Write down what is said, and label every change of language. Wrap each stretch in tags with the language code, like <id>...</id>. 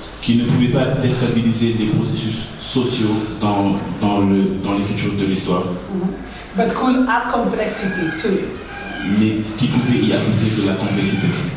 <fr>Qui ne pouvaient pas déstabiliser les processus sociaux dans l'écriture de l'histoire,</fr> <en>But could add complexity to it.</en> <fr>mais qui pouvaient y ajouter de la complexité.</fr>